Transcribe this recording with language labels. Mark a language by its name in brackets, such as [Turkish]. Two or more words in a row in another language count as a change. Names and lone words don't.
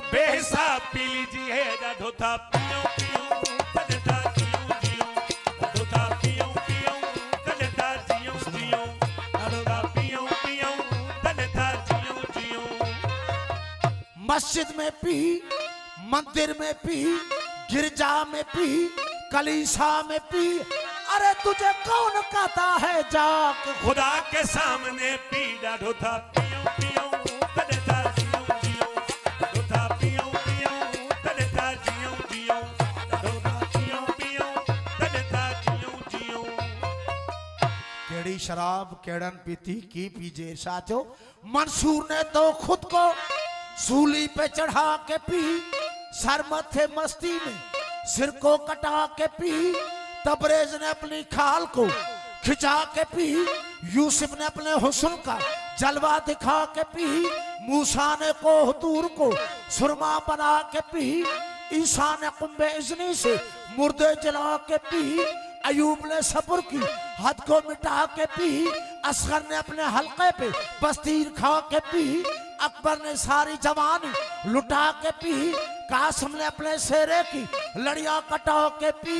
[Urdu] بے حساب پی لیجیے [Sindhi] ॾाढो था पियो पियो कॾहिं था जियूं जियूं, ॾाढो था पियो पियो कॾहिं था जियूं जियूं, ॾाढो था पियो पियो कॾहिं था जियूं जियूं। [Urdu] مسجد میں پی، مندر میں پی، گرجا میں پی، کلیسا میں پی، ارے تجھے کون کہتا ہے جاک خدا کے سامنے پی [Sindhi] ॾाढो था पियो पियो कॾहिं था जियूं जियूं, ॾाढो था पियो पियो कॾहिं था जियूं जियूं, ॾाढो था पियो पियो कॾहिं था जियूं जियूं। केड़ी शराब केड़न पीती की पीजे साथियों। [Urdu] منصور نے تو خود کو سولی پہ چڑھا کے پی، سر متھے مستی میں سر کو کٹا کے پی، تبریز نے اپنی کھال کو کھنچا کے پی، یوسف نے اپنے حسن کا جلوہ دکھا کے پی، موسیٰ نے کوہ طور کو سرمہ بنا کے پی، عیسیٰ نے قم باذنی سے مردے جلا کے پی، ایوب نے صبر کی حد کو مٹا کے پی، اصغر نے اپنے حلق پہ بس تیر کھا کے پی، اکبر نے ساری جوانی لٹا کے پی، قاسم نے اپنے سہرے کی لڑیاں کٹا کے پی,